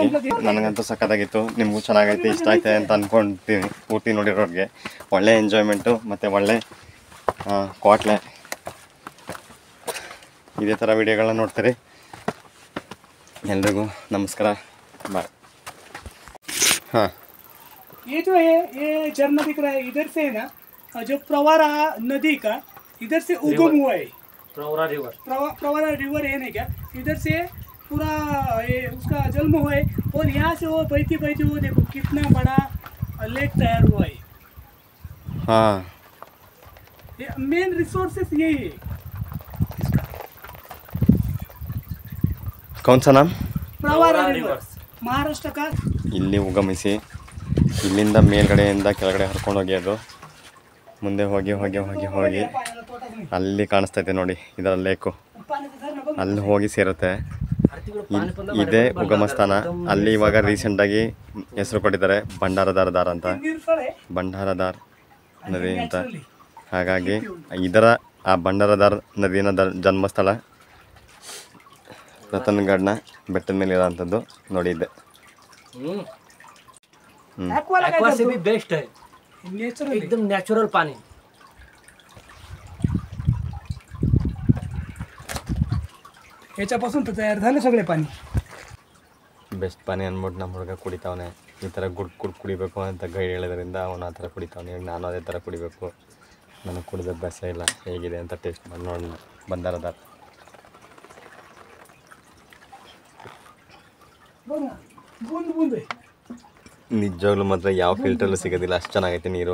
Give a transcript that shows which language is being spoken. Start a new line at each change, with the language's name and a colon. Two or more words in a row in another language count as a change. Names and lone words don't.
Kannada: ನನಗಂತೂ ಸಖತ್ತಾಗಿತ್ತು, ನಿಮಗೂ ಚೆನ್ನಾಗೈತೆ, ಇಷ್ಟ ಆಯ್ತೆ ಅಂತ ಅಂದ್ಕೊಳ್ತೀನಿ. ಪೂರ್ತಿ ನೋಡಿರೋರಿಗೆ ಒಳ್ಳೆ ಎಂಜಾಯ್ಮೆಂಟು ಮತ್ತು ಒಳ್ಳೆ ಕ್ವಾಟ್ಲೆ. ಇದೇ ಥರ ವಿಡಿಯೋಗಳನ್ನ ನೋಡ್ತೀರಿ. ಎಲ್ರಿಗೂ ನಮಸ್ಕಾರ, ಬಾಯ್.
Hindi: हाँ, ये जो है ये झरना दिख रहा है इधर से है ना, जो प्रवरा नदी का इधर से उगम हुआ है। प्रवरा रिवर है ना क्या, इधर से पूरा ये उसका जन्म हुआ है। और यहाँ से वो बहती वो देखो कितना बड़ा लेक तैयार हुआ है। हाँ, ये मेन रिसोर्सेस यही है। कौन सा नाम? प्रवरा रिवर, महाराष्ट्र का।
Kannada: ಇಲ್ಲಿ ಉಗಮಿಸಿ ಇಲ್ಲಿಂದ ಮೇಲ್ಗಡೆಯಿಂದ ಕೆಳಗಡೆ ಹರ್ಕೊಂಡು ಹೋಗಿ ಅದು ಮುಂದೆ ಹೋಗಿ ಹೋಗಿ ಹೋಗಿ ಹೋಗಿ ಅಲ್ಲಿ ಕಾಣಿಸ್ತೈತೆ ನೋಡಿ, ಇದರ ಲೇಕು. ಅಲ್ಲಿ ಹೋಗಿ ಸೇರುತ್ತೆ. ಇದೇ ಉಗಮ ಸ್ಥಾನ. ಅಲ್ಲಿ ಇವಾಗ ರೀಸೆಂಟಾಗಿ ಹೆಸರು ಕೊಟ್ಟಿದ್ದಾರೆ ಭಂಡಾರದಾರ ದಾರ ಅಂತ, ಭಂಡಾರದಾರ್ ನದಿ ಅಂತ. ಹಾಗಾಗಿ ಇದರ ಆ ಭಂಡಾರದಾರ್ ನದಿನ ಜನ್ಮಸ್ಥಳ ರತನ್ಗಢನ ಬೆಟ್ಟದ ಮೇಲೆ ಇರೋಂಥದ್ದು ನೋಡಿದ್ದೆ.
Hindi: एक्वा से भी बेस्ट है, नेचुरल एकदम नेचुरल पानी.
Marathi: याच्यापासून तर तयार झाले सगळे पाणी.
Kannada: ಬೆಸ್ಟ್ ಪಾನಿ ಅಂದ್ಬಿಟ್ಟು ನಮ್ಮ ಹುಡುಗ ಕುಡಿತಾವನೆ. ಈ ಥರ ಕುಡಿಬೇಕು ಅಂತ ಗೈಡ್ ಹೇಳೋದ್ರಿಂದ ಅವನು ಆ ಥರ ಕುಡಿತಾವನೆ. ಈಗ ನಾನು ಅದೇ ಥರ ಕುಡಿಬೇಕು. ನನಗೆ ಕುಡಿದ ಅಭ್ಯಾಸ ಇಲ್ಲ. ಹೇಗಿದೆ ಅಂತ ಟೇಸ್ಟ್ ಮಾಡಿ ನೋಡಿ ಬಂದಾರದ. ನಿಜವಾಗ್ಲೂ ಮಾತ್ರ ಯಾವ ಫಿಲ್ಟ್ರಲ್ಲೂ ಸಿಗೋದಿಲ್ಲ, ಅಷ್ಟು ಚೆನ್ನಾಗೈತೆ ನೀರು.